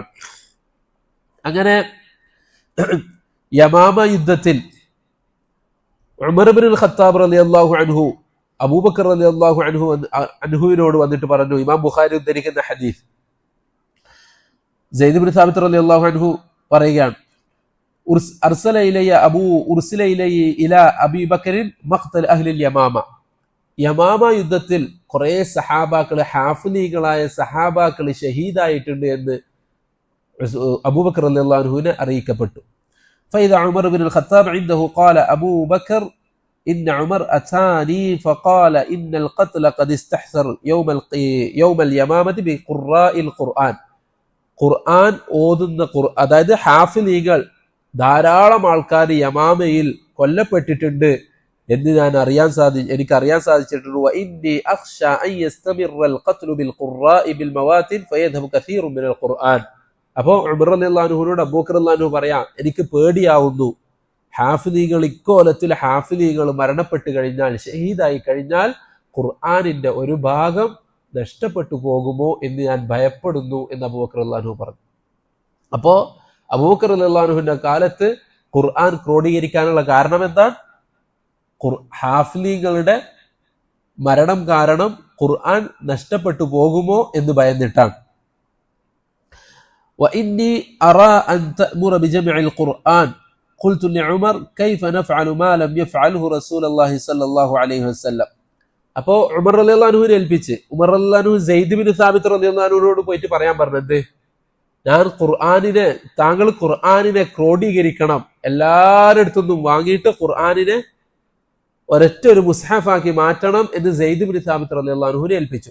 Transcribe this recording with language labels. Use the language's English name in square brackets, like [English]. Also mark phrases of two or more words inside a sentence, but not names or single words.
[Malayalam] അങ്ങനെ യമാമ യുദ്ധത്തിൽ ഉമർ ഇബ്നുൽ ഖത്താബ് [Arabic] رضي الله عنه [Malayalam] അബൂബക്കർ [Arabic] رضي الله عنه [Malayalam] വന്നിട്ട് പറഞ്ഞു, ഇമാം ബുഖാരി ഉദ്ധരിക്കുന്ന ഹദീസ്, സെയ്ദ് ഇബ്നു സാബിത്ത് [Arabic] رضي الله عنه [Malayalam] പറയുകയാണ്, [Arabic] أرسل إلي إلى أبي بكر مقتل أهل اليمامة. [Malayalam] യമാമ യുദ്ധത്തിൽ കുറെ സഹാബാക്കള്, ഹാഫിലികളായ സഹാബാക്കള് ഷഹീദായിട്ടുണ്ട് എന്ന് അബൂബക്കർ [Arabic] رضي الله عنه [Malayalam] അറിയിക്കപ്പെട്ടു. [Arabic] فإذا عمر بن الخطاب عنده قال أبو بكر إن عمر أتاني فقال إن القتل قد استحسر يوم اليمامة بقراء القرآن. [Malayalam] ഖുർആൻ ഓതുന്ന അതായത് ഹാഫിലികൾ ധാരാളം ആൾക്കാർ യമാമയിൽ കൊല്ലപ്പെട്ടിട്ടുണ്ട് എന്ന് എനിക്ക് അറിയാൻ സാധിച്ചിട്ടുണ്ട്. [Arabic] وإني أخشى أن يستمر القتل بالقراء بالمواتن فيذهب كثير من القرآن. [Malayalam] അപ്പോൾ ഉമർ [Arabic] رضي الله عنه [Malayalam] അബൂബക്കർ [Arabic] رضي الله عنه [Malayalam] പറയാം, എനിക്ക് പേടിയാവുന്നു, ഹാഫിലികൾ ഇക്കോലത്തിൽ ഹാഫിലികൾ മരണപ്പെട്ടു കഴിഞ്ഞാൽ, ഷഹീദായി കഴിഞ്ഞാൽ ഖുർആനിന്റെ ഒരു ഭാഗം നഷ്ടപ്പെട്ടു പോകുമോ എന്ന് ഞാൻ ഭയപ്പെടുന്നു എന്ന് അബൂബക്കർ [Arabic] رضي الله عنه [Malayalam] പറഞ്ഞു. അപ്പോ അബൂബക്കർ [Arabic] رضي الله عنه [Malayalam] കാലത്ത് ഖുർആൻ ക്രോഡീകരിക്കാനുള്ള കാരണം എന്താണ്? ഹാഫിലികളുടെ മരണം കാരണം ഖുർആൻ നഷ്ടപ്പെട്ടു പോകുമോ എന്ന് ഭയന്നിട്ടാണ്. [Arabic] وإني أرى أن تأمر بجمع القرآن. قلت لعمر كيف نفعل ما لم يفعله رسول الله صلى الله عليه وسلم. [Malayalam] അപ്പോൾ ഉമർ [Arabic] رضي الله عنه [Malayalam] ഏൽപ്പിച്ച് ഉമർ [Arabic] رضي الله عنه [Malayalam] സെയ്ദ് ബിൻ സാബിത്ത് [Arabic] رضي الله عنه [Malayalam] പോയിട്ട് പറയാൻ പറഞ്ഞത്, താങ്കൾ ഖുർആനിനെ ക്രോഡീകരിക്കണം, എല്ലാവരുടെ അടുത്തൊന്നും വാങ്ങിയിട്ട് ഖുർആനിനെ ഒരൊറ്റ ഒരു മുസ്ഹഫാക്കി മാറ്റണം എന്ന് സെയ്ദ് ബിൻ സാബിത്ത് [Arabic] رضي الله عنه [Malayalam] ഏൽപ്പിച്ചു.